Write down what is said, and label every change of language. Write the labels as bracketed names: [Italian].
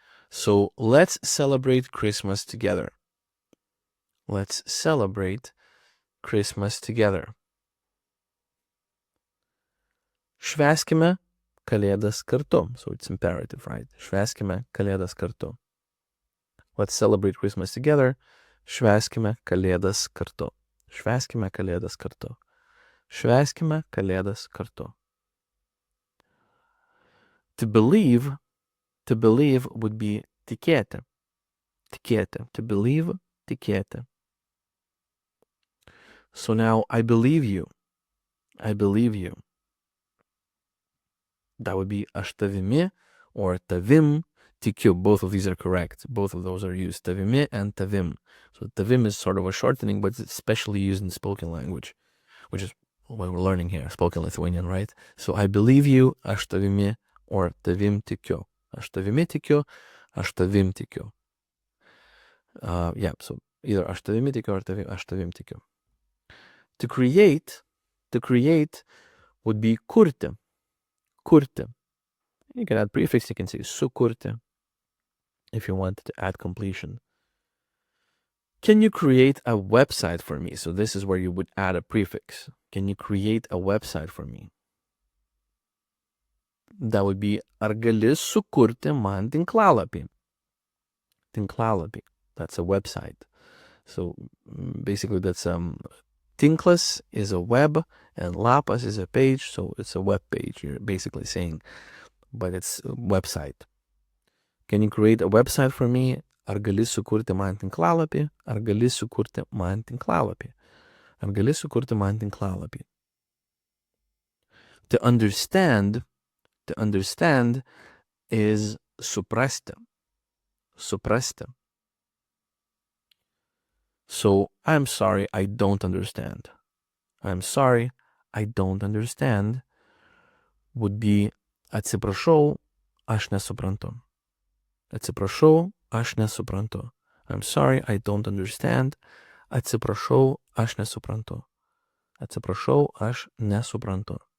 [English] So let's celebrate Christmas together. Let's celebrate Christmas together. [Lithuanian] Švęskime Kalėdas kartu. [English] So it's imperative, right? [Lithuanian] Švęskime Kalėdas kartu. [English] Let's celebrate Christmas together. [Lithuanian] Švęskime Kalėdas kartu. Švęskime Kalėdas kartu. Švęskime Kalėdas kartu. [English] To believe would be tikėti. Tikėti. To believe, tikėti. So now, I believe you. I believe you. That would be [Lithuanian] aš tavimi [English] or [Lithuanian] tavim, tikiu. [English] Both of these are correct. Both of those are used. Tavimi and tavim. So tavim is sort of a shortening, but it's especially used in spoken language, which is what we're learning here, spoken Lithuanian, right? So I believe you, [Lithuanian] aš tavimi [English] or [Lithuanian] tavim tikiu. Aš tavimi tikiu, aš tavim tikiu. [English] Yeah, so either [Lithuanian] aš tavimi tikiu [English] or [Lithuanian] aš tavim tikiu. [English] To create would be kurti. Kurti. You can add prefix, you can say sukurti if you want to add completion. Can you create a website for me? So this is where you would add a prefix. Can you create a website for me? That would be [Lithuanian] ar gali sukurti man tinklalapį? Tinklalapį. [English] That's a website. So basically that's tinklas is a web and lapas is a page, so it's a web page you're basically saying, but it's a website. Can you create a website for me? [Lithuanian] Ar gali sukurti man tinklalapį? Ar gali sukurti man tinklalapį? Ar gali sukurti man tinklalapį? [English] To understand is suprasti. Suprasti. So, I'm sorry, I don't understand. I'm sorry, I don't understand would be [Lithuanian] atsiprašau, aš nesuprantu. Atsiprašau, aš nesuprantu. [English] I'm sorry, I don't understand. [Lithuanian] Atsiprašau, aš nesuprantu. Atsiprašau, aš nesuprantu.